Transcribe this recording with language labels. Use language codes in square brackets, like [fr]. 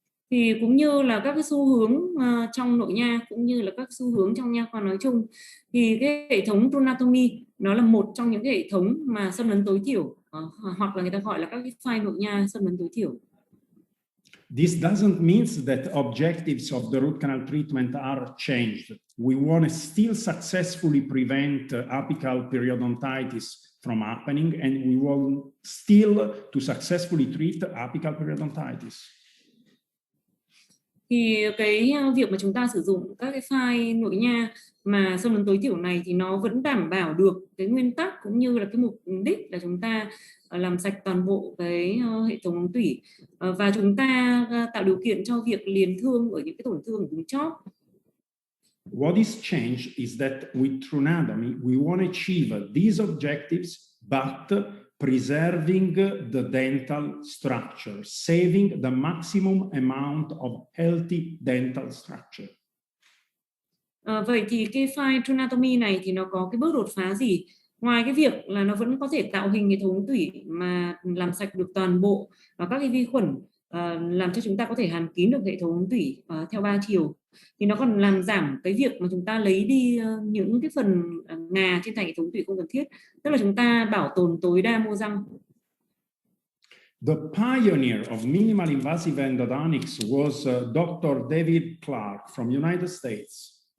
[vi] Thì cũng như là các cái xu hướng trong nội nha cũng như là các xu hướng trong nha khoa nói chung, thì cái hệ thống TrueAnatomy nó là một trong những cái hệ thống mà xâm lấn tối thiểu, hoặc là người ta gọi là các cái file nội nha xâm lấn tối thiểu. [en] This doesn't mean that objectives of the root canal treatment are changed. We want to still successfully prevent apical periodontitis from happening, and we want still to successfully treat apical periodontitis. [vi] Thì cái việc mà chúng ta sử dụng các cái file nội nha mà xâm lấn tối thiểu này thì nó vẫn đảm bảo được cái nguyên tắc cũng như là cái mục đích là chúng ta làm sạch toàn bộ cái hệ thống ống tủy và chúng ta tạo điều kiện cho việc liền thương ở những cái tổn thương ở vùng chóp. [en] What is changed is that with TrueAnatomy, we want to achieve these objectives, but preserving the dental structure, saving the maximum amount of healthy dental structure. [vi] Vậy thì cái file TrueAnatomy này thì nó có cái bước đột phá gì? Ngoài cái việc là nó vẫn có thể tạo hình hệ thống tủy mà làm sạch được toàn bộ và các cái vi khuẩn làm cho chúng ta có thể hàn kín được hệ thống tủy theo 3 chiều. Thì nó còn làm giảm cái việc mà chúng ta lấy đi những cái phần ngà trên thành hệ thống tủy không cần thiết, tức là chúng ta bảo tồn tối đa mô răng. [en] The pioneer of minimal invasive endodontics was Dr. David Clark from United States.